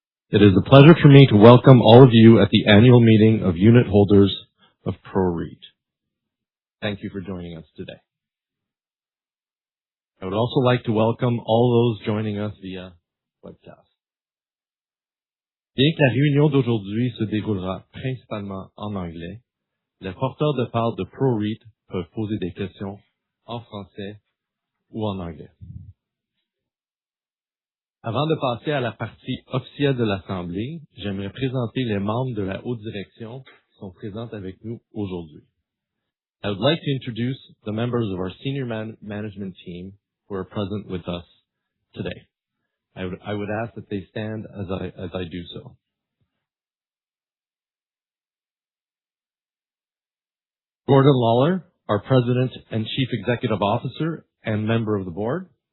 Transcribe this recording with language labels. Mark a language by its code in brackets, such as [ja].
[en] It is a pleasure for me to welcome all of you at the annual meeting of unit holders of PROREIT. Thank you for joining us today. I would also like to welcome all those joining us via webcast. [fr] Bien que la réunion d'aujourd'hui se déroulera principalement en anglais, les porteurs de parole de PROREIT peuvent poser des questions en français ou en anglais. Avant de passer à la partie officielle de l'Assemblée, j'aimerais présenter les membres de la haute direction qui sont présents avec nous aujourd'hui. [en] I would like to introduce the members of our senior management team who are present with us today. I would ask that they stand as I do so. Gordon Lawler, our President and Chief Executive Officer and member of the board.